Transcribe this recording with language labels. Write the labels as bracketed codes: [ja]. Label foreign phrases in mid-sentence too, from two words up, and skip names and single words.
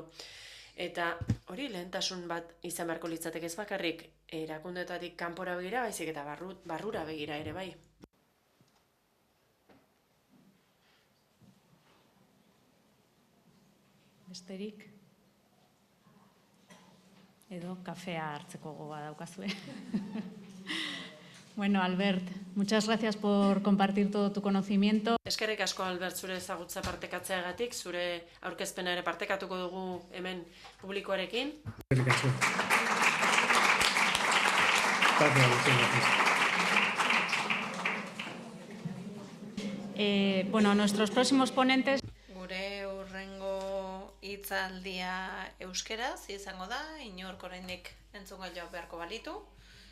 [eu] Eta hori lehentasun bat izan beharko litzateke ez bakarrik erakundetatik kanpora begira, baizik eta barrura begira ere bai. Besterik? Edo kafea hartzeko gogoa daukazue. [es] Bueno, Albert, muchas gracias por compartir todo tu conocimiento. [eu] Eskerrik asko, Albert, zure ezagutza partekatzeagatik, zure aurkezpena ere partekatuko dugu hemen publikoarekin. Eskerrik asko. [es] Gracias. Bueno, nuestros próximos ponentes... [eu] Gure hurrengo hitzaldia euskeraz izango da, inork oraindik entzungailua beharko balitu.